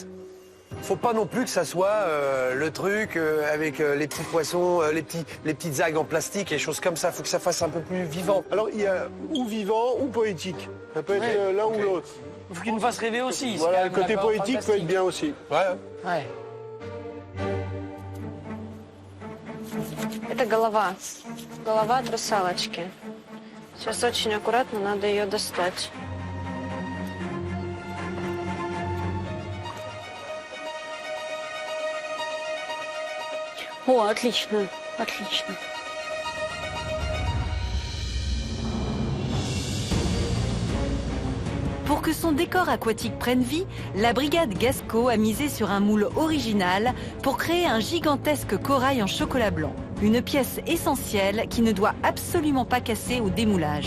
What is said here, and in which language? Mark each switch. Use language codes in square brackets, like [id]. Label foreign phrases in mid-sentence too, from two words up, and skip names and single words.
[fr] Faut pas non plus que ça soit le truc avec les petits poissons, les petites algues en plastique et des choses comme ça. Faut que ça fasse un peu plus vivant. Alors, il y a ou vivant ou poétique. Ça peut être l'un ou l'autre. Il faut qu'il nous fasse rêver aussi. Voilà, le côté poétique peut être bien aussi. Ouais. [ru] Это голова. Голова от русалочки. Сейчас очень аккуратно надо ее достать. О, отлично, отлично. [fr] Pour que son décor aquatique prenne vie, la brigade Gasco a misé sur un moule original pour créer un gigantesque corail en chocolat blanc. Une pièce essentielle qui ne doit absolument pas casser au démoulage.